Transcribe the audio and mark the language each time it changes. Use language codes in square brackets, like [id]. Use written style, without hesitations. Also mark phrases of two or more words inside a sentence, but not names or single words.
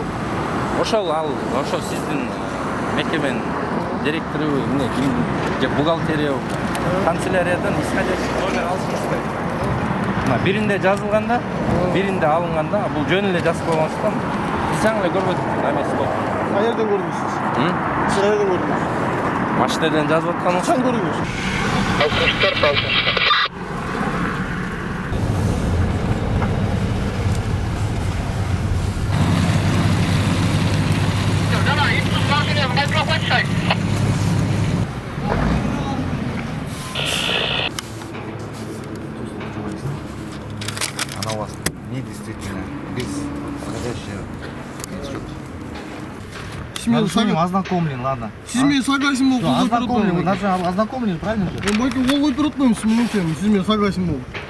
[ky] Ошол сиздин мекеменин директору, эмне, же бухгалтерия, канцеляриядан [ru] исходящий номер [ky] алышыңыз керек. Мына биринде жазылганда, биринде алынганда, бул жөн эле жазып койгонсуктан биз жаңы эле көрбөдүк намес болду. Каерден көрдүңүз сиз? Сиз каерден көрдүңүз? Машинадан жазып атканыңыз. Качан көрдүңүз? [ru] Она у вас не действительно без подходящего инструкции. Нарушением ознакомлен, ладно. [ky] Сиз менен согласен болуп [ru] Ознакомлен, вы даже ознакомлены, правильно же? [ky] Мен байке кол коюп атпаймын сиз менен, сиз менен согласен болуп.